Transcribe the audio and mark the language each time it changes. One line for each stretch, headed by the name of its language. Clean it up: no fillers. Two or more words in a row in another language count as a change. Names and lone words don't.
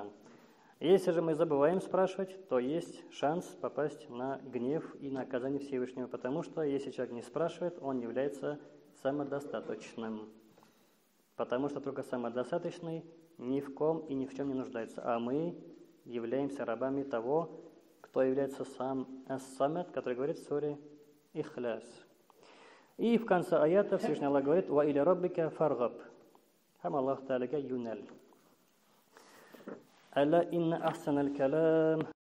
Russian: Если же мы забываем спрашивать, то есть шанс попасть на гнев и наказание Всевышнего, потому что если человек не спрашивает, он является самодостаточным. Потому что только самодостаточный ни в ком и ни в чем не нуждается. А мы являемся рабами того, кто является сам ас-самад, который говорит в суре Ихляс. И в конце аята Всевышний Аллах говорит:
Arabic: «وإلى ربك فارغب».
Tatar: Хам Аллах Та'аляга юнал.
Arabic: ألا إن أحسن الكلام